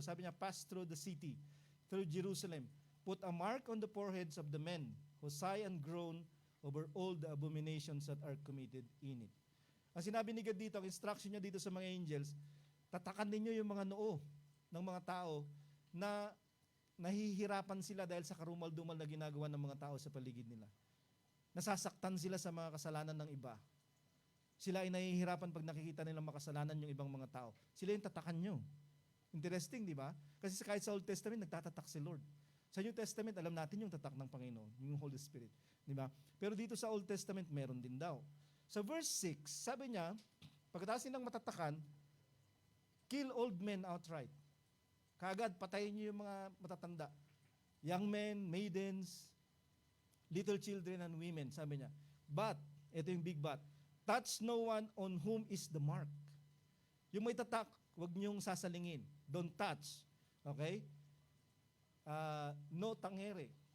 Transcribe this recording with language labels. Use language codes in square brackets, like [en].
[tl] Sabi niya, [en] pass through the city, through Jerusalem. Put a mark on the foreheads of the men who sigh and groan over all the abominations that are committed in it. [tl] Ang sinabi ni God dito, ang instruction niya dito sa mga angels, tatakan ninyo yung mga noo ng mga tao na nahihirapan sila dahil sa karumal-dumal na ginagawa ng mga tao sa paligid nila. Nasasaktan sila sa mga kasalanan ng iba. Sila ay nahihirapan pag nakikita nilang makasalanan yung ibang mga tao. Sila yung tatakan nyo. Interesting, di ba? Kasi kahit sa Old Testament, nagtatatak si Lord. Sa New Testament, alam natin yung tatak ng Panginoon, yung Holy Spirit. Di ba? Pero dito sa Old Testament, meron din daw. Sa verse 6, sabi niya, pagkatapos nilang matatakan, [en] kill old men outright. [tl] Kaagad, patayin niyo yung mga matatanda. [en] Young men, maidens, little children and women, [tl] sabi niya. [en] But, [tl] ito yung [en] big but, touch no one on whom is the mark. [tl] Yung may tatak, huwag niyong sasalingin. [en] Don't touch. [tl] Okay? No tangere.